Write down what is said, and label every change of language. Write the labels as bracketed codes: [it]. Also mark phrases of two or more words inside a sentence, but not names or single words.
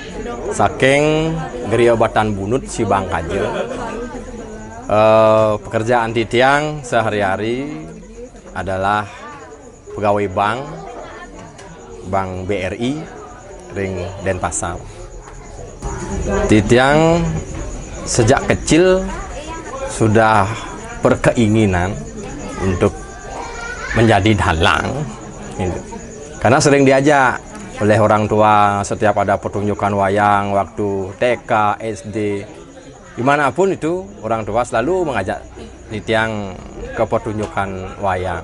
[ban] saking geria batan bunut si bang kaje. [id] Pekerjaan Titiang sehari-hari adalah pegawai bank BRI ring Denpasar. Titiang sejak kecil sudah berkeinginan untuk menjadi dalang, karena sering diajak oleh orang tua setiap ada pertunjukan wayang waktu TK, SD, Dimanapun itu orang tua selalu mengajak Nitiang ke pertunjukan wayang.